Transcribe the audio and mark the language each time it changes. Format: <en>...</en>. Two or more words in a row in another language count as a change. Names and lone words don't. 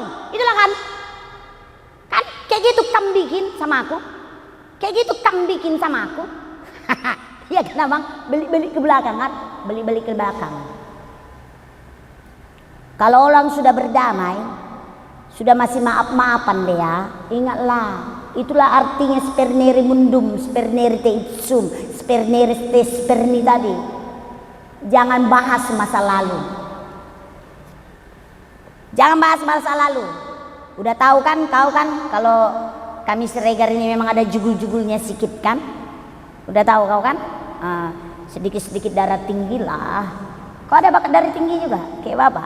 <id>Itulah kan kayak gitu kamu bikin sama aku, iya kan Abang, balik-balik ke belakang kan, balik-balik ke belakang. Kalau orang sudah berdamai, sudah masih maaf-maafan Lea, ingatlah, itulah artinya</id> <la>spernere mundum, spernere te ipsum, spernere te sperni</la> <id>tadi. Jangan bahas masa lalu. Udah tahu kan kau kan kalau kami Siregar ini memang ada jugul-jugulnya sikit kan? Udah tahu kau kan? Sedikit-sedikit darah tinggi lah. Kau ada bakat darah tinggi juga kayak bapak?</id>